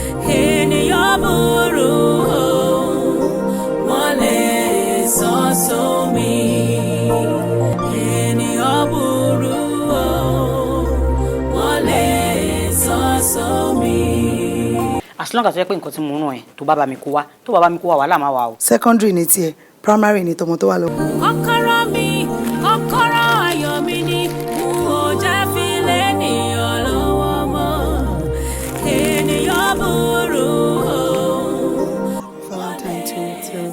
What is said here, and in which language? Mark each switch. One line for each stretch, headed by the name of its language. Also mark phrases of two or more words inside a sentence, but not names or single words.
Yoruba: Ènìyàn burú o, wọ́n lè sọ sómi. Ènìyàn burú o, wọ́n lè sọ sómi.
English: As long as
Yoruba: ó jẹ́ pé nǹkan tí mo rán ẹ, tó bá bá mi kó wá, tó bá bá mi kó wá, wàhálà máa wà o. Secondary ni tiẹ̀. Primary ni tọmọ tó wà lọ. Kọ́kọ́rọ́ mi, kọ́kọ́rọ́ ayọ̀ mi ni, n ò jẹ́ fi lé ènìyàn lọ́wọ́ mọ́. Ènìyàn burú o. Valentine
English: too, too.